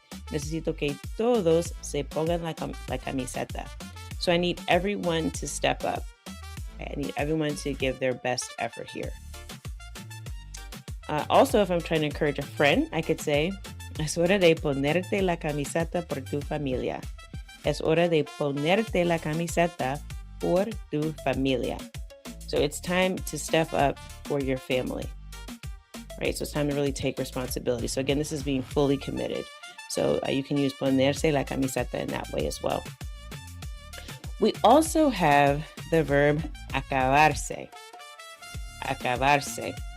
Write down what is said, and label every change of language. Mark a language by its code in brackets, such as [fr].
[es] Necesito que todos se pongan la camiseta. [en] So I need everyone to step up. I need everyone to give their best effort here. Also, if I'm trying to encourage a friend, I could say, [es] es hora de ponerte la camiseta por tu familia. Es hora de ponerte la camiseta por tu familia. [en] So it's time to step up for your family, right? So it's time to really take responsibility. So again, this is being fully committed. So you can use [es] ponerse la camiseta [en] in that way as well. We also have the verb acabarse. Acabarse.